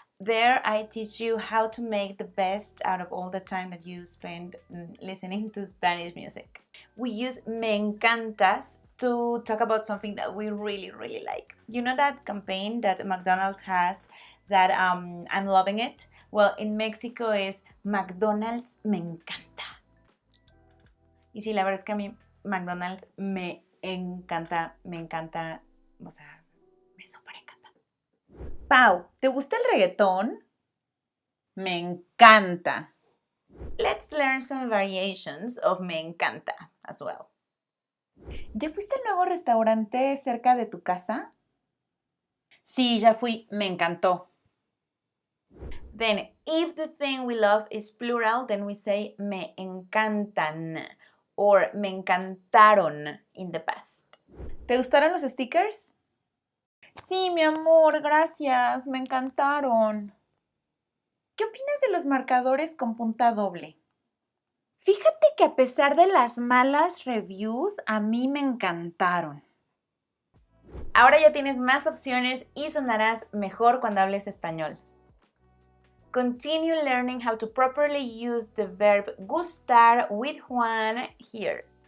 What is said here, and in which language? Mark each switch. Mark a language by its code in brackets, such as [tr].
[en] There I teach you how to make the best out of all the time that you spend listening to Spanish music. We use me encantas to talk about something that we really, really like. You know that campaign that McDonald's has that I'm loving it? Well, in Mexico is McDonald's me encanta. [es] Y sí, la verdad es que a mí McDonald's me encanta, o sea, me súper encanta. Pau, ¿te gusta el reggaetón? Me encanta. [en] Let's learn some variations of me encanta as well. [es] ¿Ya fuiste al nuevo restaurante cerca de tu casa? Sí, ya fui, me encantó. [en] Then, if the thing we love is plural, then we say me encantan or me encantaron in the past. [es] ¿Te gustaron los stickers? Sí, mi amor, gracias, me encantaron. ¿Qué opinas de los marcadores con punta doble? Fíjate que a pesar de las malas reviews, a mí me encantaron. Ahora ya tienes más opciones y sonarás mejor cuando hables español. [en] Continue learning how to properly use the verb gustar with Juan here.